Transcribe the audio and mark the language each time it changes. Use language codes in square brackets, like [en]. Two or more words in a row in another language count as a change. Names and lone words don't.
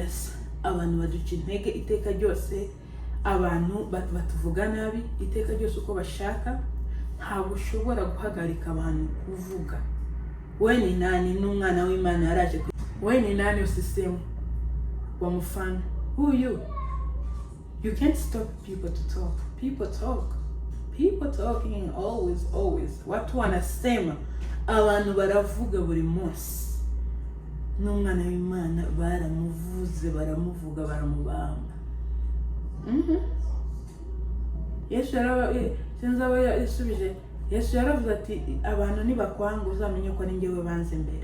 [rw] Yes, abantu baduca intege iteka ryose, abantu batuvuga nabi iteka ryose uko bashaka. Ntabwo ushobora guhagarika abantu kuvuga. [sw] We ni nani? [rw] N'umwana w'Imana yaraje. [sw] We ni nani [rw] usisemu wamufana? [en] Who you? You can't stop people to talk. People talk. People talking always. [sw] Watu wanasema, [rw] abantu baravuga buri munsi. N'umwana w'Imana baramuvuze, baramuvuga, baramubamba. Yesu yasubije. Yesu yaravuze ati abantu nibakwanga uzamenye ko ari njyewe banze mbere.